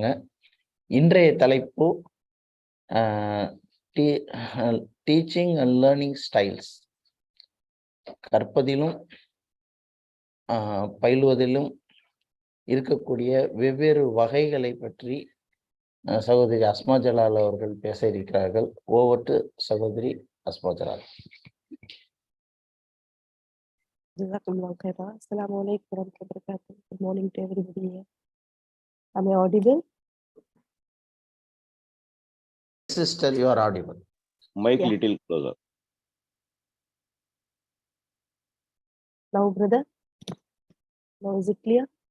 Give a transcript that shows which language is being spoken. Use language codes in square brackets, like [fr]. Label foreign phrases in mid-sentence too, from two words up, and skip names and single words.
[ta] இன்றைய தலைப்பு [en] teaching and learning styles, [ta] கற்பதிலும் பயிலுவதிலும் இருக்கக்கூடிய வெவ்வேறு வகைகளை பற்றி சகோதரி அஸ்மா ஜலால் அவர்கள் பேச இருக்கிறார்கள். [en] over to [ta] சகோதரி அஸ்மா ஜலால். [ar] السلام عليكم ورحمة الله وبركاته. [en] Good morning to everybody here. Am I audible? Sister, you are audible. Mic little closer. Now, brother. Now is it clear?